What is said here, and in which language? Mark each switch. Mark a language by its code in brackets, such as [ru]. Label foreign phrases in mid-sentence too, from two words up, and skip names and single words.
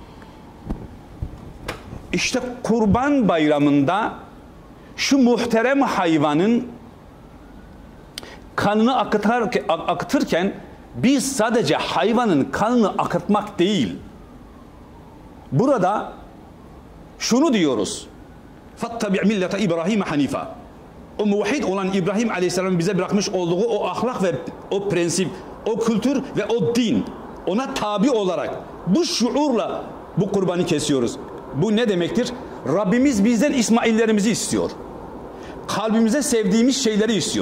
[tr] İşte Kurban Bayramı'nda şu muhterem hayvanın kanını akıtırken biz sadece hayvanın kanını akıtmak değil, burada şunu diyoruz: [ar] فَاتَّبِعْ مِلَّةَ إِبْرَاهِيمَ حَنِيفًا. [tr] O muvahhid olan İbrahim Aleyhisselam'ın bize bırakmış olduğu o ahlak ve o prensip, o kültür ve o din, ona tabi olarak bu şuurla bu kurbanı kesiyoruz. Bu ne demektir? Rabbimiz bizden İsmaillerimizi istiyor. Kalbimize sevdiğimiz şeyleri istiyor.